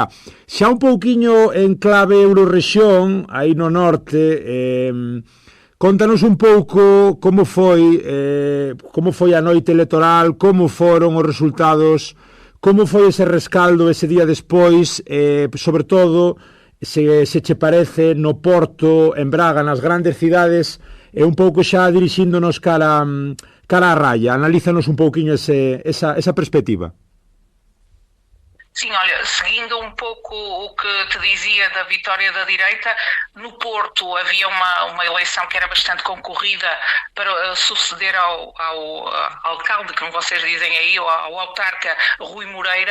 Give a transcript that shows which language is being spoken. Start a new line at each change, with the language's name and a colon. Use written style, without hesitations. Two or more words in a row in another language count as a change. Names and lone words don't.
Galician: Xa un pouquiño en clave Eurorrexión, aí no norte, contanos un pouco como foi a noite electoral, como foron os resultados, como foi ese rescaldo ese día despois, sobre todo se che parece no Porto, en Braga, nas grandes cidades, e un pouco xa dirixíndonos cara a raya. Analízanos un pouquiño esa perspectiva.
Portuguese: Sim, olha, seguindo um pouco o que te dizia da vitória da direita, no Porto havia uma eleição que era bastante concorrida para suceder ao alcalde, como vocês dizem aí, ou ao autarca Rui Moreira.